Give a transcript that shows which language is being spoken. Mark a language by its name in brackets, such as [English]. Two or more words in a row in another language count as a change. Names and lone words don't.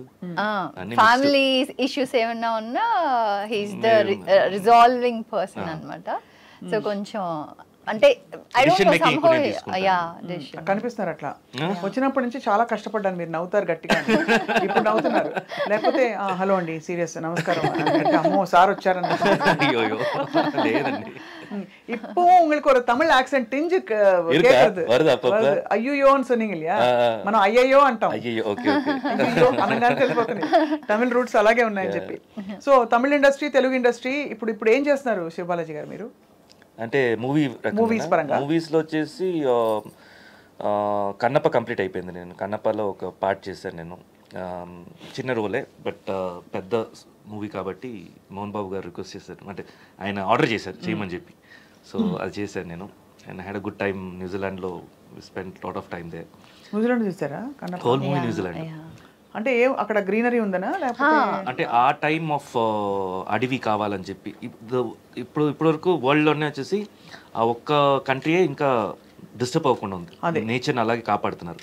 [English] family issues [Telugu] ఏమన్నా ఉన్నా [English] he's the resolving person [Telugu] అన్నమాట. సో కొంచెం అంటే కనిపిస్తున్నారు అట్లా. వచ్చినప్పటి నుంచి చాలా కష్టపడ్డాను. మీరు నవ్వుతారు గట్టిగా, ఇప్పుడు నవ్వుతున్నారు. లేకపోతే హలో అండి సీరియస్ నమస్కారం అమ్మో సార్ వచ్చారని. [Tamil] இப்போ உங்களுக்கு ஒரு தமிழ் [English] accent tinge [Tamil] கேக்குது. [Telugu] అయ్యో అని [Tamil] சொன்னீங்க இல்லையா, [Telugu] మనం అయ్యయ్యో అంటాం. అయ్యో అనగానే తెలిసిపోతుంది తమిళ రూట్స్ అలాగే ఉన్నాయని చెప్పి. సో తమిళ ఇండస్ట్రీ, తెలుగు ఇండస్ట్రీ ఇప్పుడు ఏం చేస్తున్నారు శివబాలాజీ గారు మీరు? అంటే మూవీస్లో వచ్చేసి కన్నప్ప కంప్లీట్ అయిపోయింది. నేను కన్నప్పలో ఒక పార్ట్ చేశాను. నేను చిన్న రోలే, బట్ పెద్ద మూవీ కాబట్టి మోహన్ బాబు గారు రిక్వెస్ట్ చేశారు, అంటే ఆయన ఆర్డర్ చేశారు చేయమని చెప్పి. సో అది చేశాను నేను. [English] And had a good time. న్యూజిలాండ్లో spend lot of time there. [Telugu] న్యూజిలాండ్ చూసారా? [English] Whole movie New Zealand. [Telugu] అంటే అక్కడ గ్రీనరీ ఉందనా లేకపోతే? అంటే ఆ [English] time of [Telugu] అడవి కావాలని చెప్పి ఇప్పుడు వరకు వరల్డ్లోనే వచ్చేసి ఆ ఒక్క కంట్రీయే ఇంకా డిస్టర్బ్ అవ్వకుండా ఉంది, నేచర్ని అలాగే కాపాడుతున్నారు.